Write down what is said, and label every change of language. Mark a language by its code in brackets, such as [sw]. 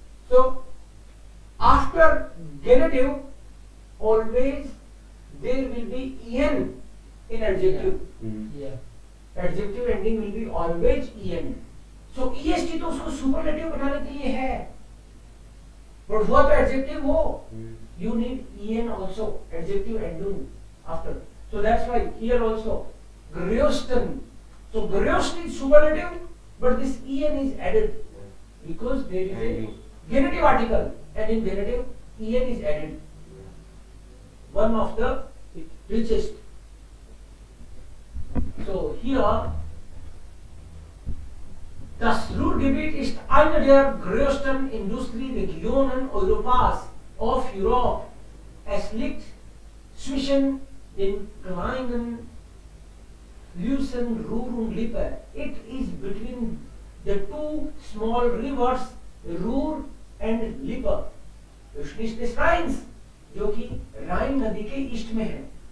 [en] So after genitive always there will be en in adjective. Adjective ending will be always en. [hi] So est तो उसको superlative बनाने के लिए है, but हुआ तो adjective हो. [en] You need en also, adjective ending after. So that's why here also größten. So größten is superlative, but this en is added because there is a genitive article, and in genitive en is added. One of the richest. So here [de] das Ruhrgebiet ist eine der größten Industrieregionen Europas [en] of Europe. [de] Es liegt zwischen den kleinen Flüssen Ruhr und Lippe. [en] It is between the two small rivers Ruhr and Lippe. [de] östlich des Rheins, [hi] जो कि राइन नदी के east में है.